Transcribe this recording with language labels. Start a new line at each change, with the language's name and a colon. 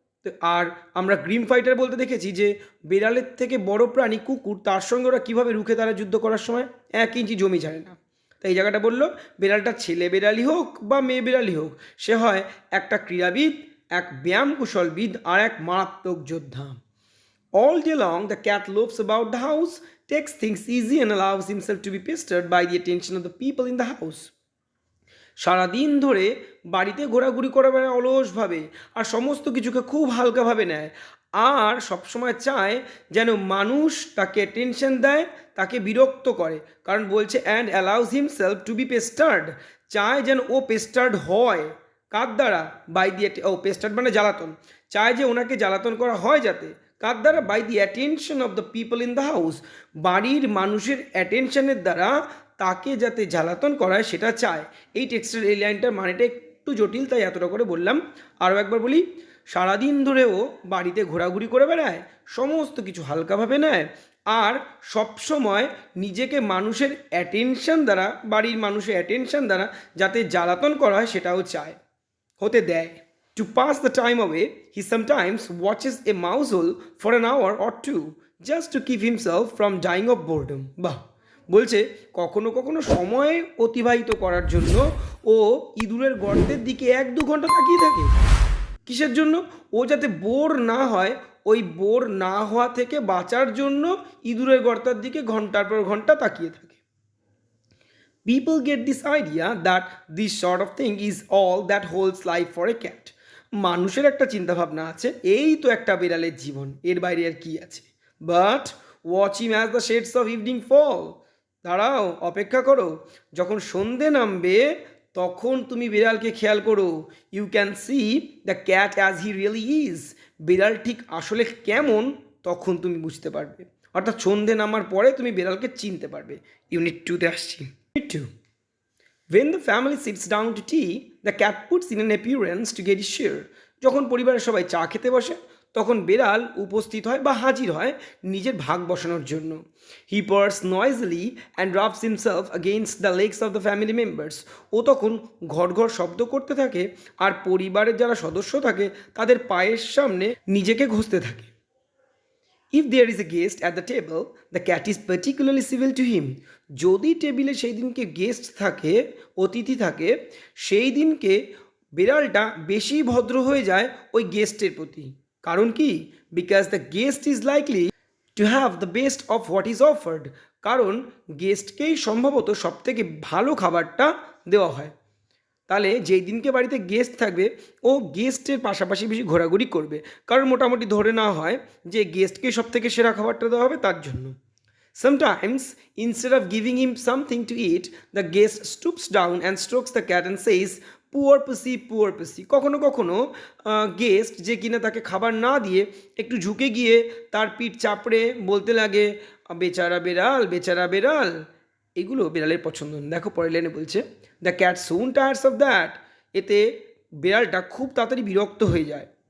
Bangla: তো আর আমরা Grimm fighter বলতে দেখেছি যে বিড়ালের থেকে বড় প্রাণী কুকুর, তার সঙ্গে ওরা কীভাবে রুখে তারা যুদ্ধ করার সময় 1 ইঞ্চি জমি ছাড়ে না। তাই এই জায়গাটা বললো বিড়ালটা ছেলে বিড়ালই হোক বা মেয়ে বিড়ালই হোক, সে হয় একটা ক্রীড়াবিদ, এক ব্যায়াম কুশলবিদ আর এক মারাত্মক যোদ্ধা।
English: All day long, the cat loafs about the house, takes things easy and allows himself to be pestered by the attention of the people in the house.
Bangla: সারাদিন ধরে বাড়িতে ঘোরাঘুরি করে বেড়ায় অলসভাবে, আর সমস্ত কিছুকে খুব হালকাভাবে নেয়, আর সবসময় চায় যেন মানুষ তাকে অ্যাটেনশন দেয়, তাকে বিরক্ত করে। কারণ বলছে
English: and allows himself to be pestered,
Bangla: চায় যেন ও পেস্টার্ড হয়। কার দ্বারা? বাই দি পেস্টার্ড মানে জ্বালাতন, চায় যে ওনাকে জ্বালাতন করা হয় যাতে। কার দ্বারা?
English: by the attention of the people in the house,
Bangla: বাড়ির মানুষের অ্যাটেনশনের দ্বারা তাকে যাতে জ্বালাতন করায় সেটা চায়। এই টেক্সটের এই লাইনটার মানেটা একটু জটিল, তাই এতটা করে বললাম। আরও একবার বলি, সারাদিন ধরেও বাড়িতে ঘোরাঘুরি করে বেড়ায়, সমস্ত কিছু হালকাভাবে নেয়, আর সবসময় নিজেকে মানুষের অ্যাটেনশন দ্বারা, বাড়ির মানুষের অ্যাটেনশন দ্বারা যাতে জ্বালাতন করা হয় সেটাও চায়, হতে দেয়।
English: To pass the time away, he sometimes watches a mouse hole for an hour or two just to keep himself from dying of boredom.
Bangla: বাহ, বলছে কখনো কখনো সময় অতিবাহিত করার জন্য ও ইঁদুরের গর্তের দিকে 1-2 ঘন্টা তাকিয়ে থাকে। কিসের জন্য? ও যাতে বোর না হয়, ওই বোর না হওয়া থেকে বাঁচার জন্য ইঁদুরের গর্তের দিকে ঘন্টার পর ঘন্টা তাকিয়ে থাকে।
English: People get this idea that this sort of thing is all that holds life for a cat.
Bangla: মানুষের একটা চিন্তাভাবনা আছে, এই তো একটা বিড়ালের জীবন, এর বাইরে আর কি আছে।
English: But watch him as the shades of evening fall.
Bangla: দাঁড়াও, অপেক্ষা করো, যখন সন্ধে নামবে তখন তুমি বিড়ালকে খেয়াল করো।
English: You can see the cat as he really is.
Bangla: বিড়াল ঠিক আসলে কেমন তখন তুমি বুঝতে পারবে, অর্থাৎ সন্ধে নামার পরে তুমি বিড়ালকে চিনতে পারবে। ইউনিট 2-তে আসছি। Unit 2.
English: When the family sits down to tea, the cat puts in an appearance to get his share.
Bangla: যখন পরিবারের সবাই চা খেতে বসে তখন বিড়াল উপস্থিত হয় বা হাজির হয় নিজের ভাগ বসানোর জন্য।
English: He purrs noisily and rubs himself against the legs of the family members.
Bangla: ও তখন ঘট ঘট শব্দ করতে থাকে আর পরিবারের যারা সদস্য থাকে তাদের পায়ের সামনে নিজেকে ঘষতে থাকে।
English: If there is a guest at the table, the cat is particularly civil to him.
Bangla: যদি টেবিলে সেই দিনকে গেস্ট থাকে, অতিথি থাকে, সেই দিনকে বিড়ালটা বেশি ভদ্র হয়ে যায় ওই গেস্টের প্রতি। কারণ কি?
English: Because the guest is likely to have the best of what is offered.
Bangla: কারণ গেস্টকেই সম্ভবত সবথেকে ভালো খাবারটা দেওয়া হয়। তাহলে যেই দিনকে বাড়িতে গেস্ট থাকবে ও গেস্টের পাশাপাশি বেশি ঘোরাঘুরি করবে, কারণ মোটামুটি ধরে নেওয়া হয় যে গেস্টকে সব থেকে সেরা খাবারটা দেওয়া হবে তার জন্য।
English: Sometimes, instead of giving him something to eat, the guest stoops down and strokes the cat and says, "Poor pussy, poor pussy."
Bangla: কখনো কখনো গেস্ট যে কিনা তাকে খাবার না দিয়ে একটু ঝুঁকে গিয়ে তার পিঠ চাপড়ে বলতে লাগে, বেচারা বেড়াল, বেচারা বেড়াল। এগুলো বিড়ালের পছন্দ। দেখো পরের লাইনে বলছে,
English: The cat soon tires of that.
Bangla: এতে বিড়ালটা খুব তাড়াতাড়ি বিরক্ত হয়ে যায়।